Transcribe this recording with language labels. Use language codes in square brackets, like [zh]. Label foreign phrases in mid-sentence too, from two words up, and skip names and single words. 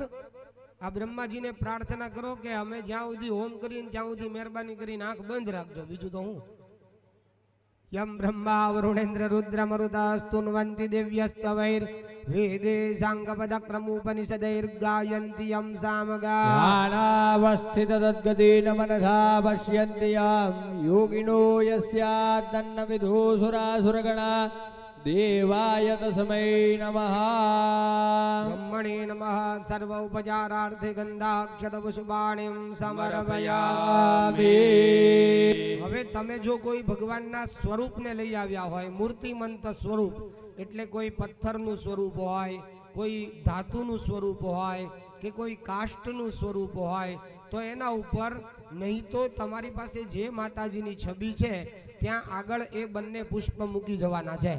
[gu] આ બ્રહ્માજીને પ્રાર્થના કરો કે અમે જ્યાં સુધી હોમ કરીને ત્યાં સુધી મહેરબાની કરીને આંખ બંધ રાખજો, બીજું તો હું. [sa] યમ બ્રહ્મા વરુણેન્દ્ર રુદ્ર મરુતાસ્તુન્વંતિ દિવ્યસ્તવૈર વેદે સાંગપદક્રમોપનિષદૈર ગાયંતિ યમ સામગા. ध्यानावस्थित तद्गतेन मनसा पश्यन्ति यं योगिनो यस्यात्तन्न विधुसुरासुरगणा देवाय तस्मै नमः. બ્રહ્મણે નમઃ. સર્વ ઉપચારાર્થે ગંધાક્ષત પુષ્પાણિમ સમર્પયામિ. [gu] હવે તમે જો કોઈ ભગવાનના સ્વરૂપને લઈ આવ્યા હોય, મૂર્તિમંત સ્વરૂપ એટલે કોઈ પથ્થરનું સ્વરૂપ હોય, કોઈ ધાતુનું સ્વરૂપ હોય કે કોઈ કાષ્ટનું સ્વરૂપ હોય, તો એના ઉપર નહીં તો તમારી પાસે જે માતાજીની છબી છે ત્યાં આગળ એ બંને પુષ્પ મૂકી જવાના છે.